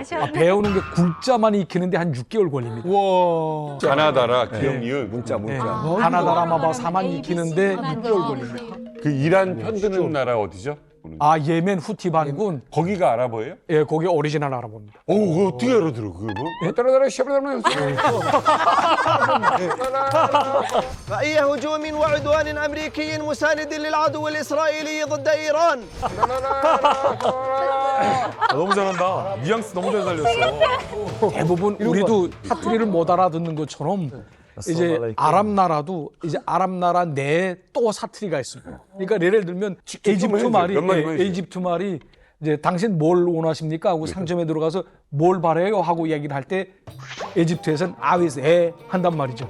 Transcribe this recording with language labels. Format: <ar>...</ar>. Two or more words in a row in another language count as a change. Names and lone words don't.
<ko>배우는 게 글자만 익히는데 한 6개월 걸립니다. 가나다라, 기억, 니은. 문자. 하나다라 마바 사만 익히는데 6개월 걸립니다. 그 이란 편드는 나라 어디죠? 예멘 후티 반군. 거기가 아랍어예요? 예, 거기 오리지널 알아봅니다. 그거 어떻게 알아들어, 그거? 따라따라 샤브라면</ko> <ar>أي هجوم وعدوان أمريكي مساند للعدو الإسرائيلي ضد إيران</ar> <ko>너무 잘한다. 뉘앙스 너무 잘 살렸어. 대부분 우리도 사투리를 못 알아듣는 것처럼 이제 아랍 나라도 이제 아랍 나라 내에 또 사투리가 있습니다. 그러니까 예를 들면 에집트 말이 이제 당신 뭘 원하십니까 하고 상점에 들어가서 뭘 바래요 하고 얘기를 할 때 에집트에서는 아위스 한단 말이죠.</ko>